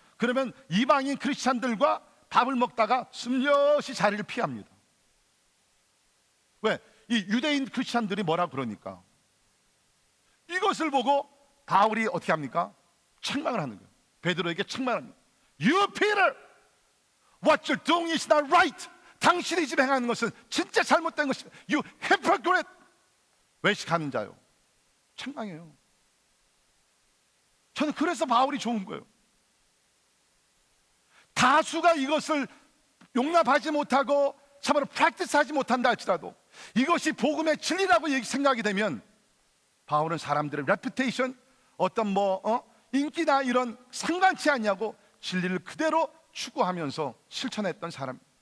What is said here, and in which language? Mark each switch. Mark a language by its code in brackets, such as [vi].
[ko] 그러면 이방인 크리스찬들과 밥을 먹다가 숨겨시 자리를 피합니다. 왜? 이 유대인 크리스찬들이 뭐라 그러니까. 이것을 보고 바울이 어떻게 합니까? 책망을 하는 거예요. 베드로에게 책망합니다. [en] You Peter, what you're doing is not right. [ko] 당신이 지금 행하는 것은 진짜 잘못된 것입니다. [en] You hypocrite. [ko] 외식하는 자요. 책망해요. 저는 그래서 바울이 좋은 거예요. 다수가 이것을 용납하지 못하고 참으로 프랙티스하지 못한다 할지라도 이것이 복음의 진리라고 생각이 되면, 바울은 사람들의 레퓨테이션, 어떤 인기나 이런 상관치 않냐고 진리를 그대로 추구하면서 실천했던 사람.